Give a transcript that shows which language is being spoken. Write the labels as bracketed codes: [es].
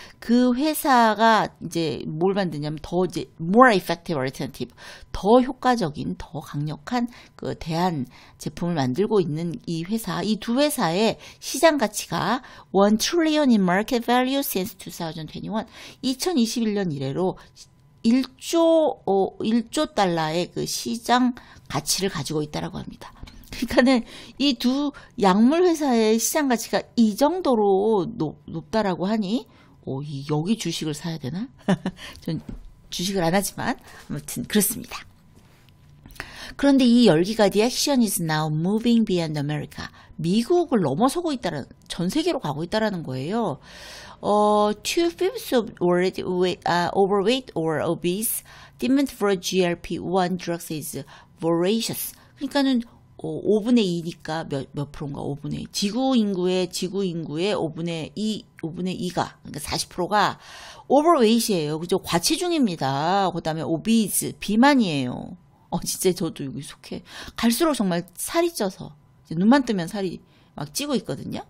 [ko] 그 회사가 이제 뭘 만드냐면 더 이제 [en] more effective alternative, [ko] 더 효과적인, 더 강력한 그 대안 제품을 만들고 있는 이 회사, 이 두 회사의 시장 가치가 [en] 1 trillion in market value since 2021, [ko] 2021년 이래로 1조 달러의 그 시장 가치를 가지고 있다라고 합니다. 그러니까는 이 두 약물 회사의 시장 가치가 이 정도로 높다라고 하니, 여기 주식을 사야 되나? 전 주식을 안 하지만 아무튼 그렇습니다. 그런데 이 열기가 [en] the action is now moving beyond America. [ko] 미국을 넘어서고 있다는, 전 세계로 가고 있다라는 거예요. [en] Two-fifths of overweight or obese demand for GLP-1 drugs is voracious. [ko] 그러니까는 5분의 2니까 몇 프로인가? 5분의 2. 지구 인구의 5분의 2가, 그러니까 40%가 overweight이에요. 그죠? 과체중입니다. 그 다음에 obese, 비만이에요. 진짜 저도 여기 속해. 갈수록 정말 살이 쪄서, 눈만 뜨면 살이 막 찌고 있거든요.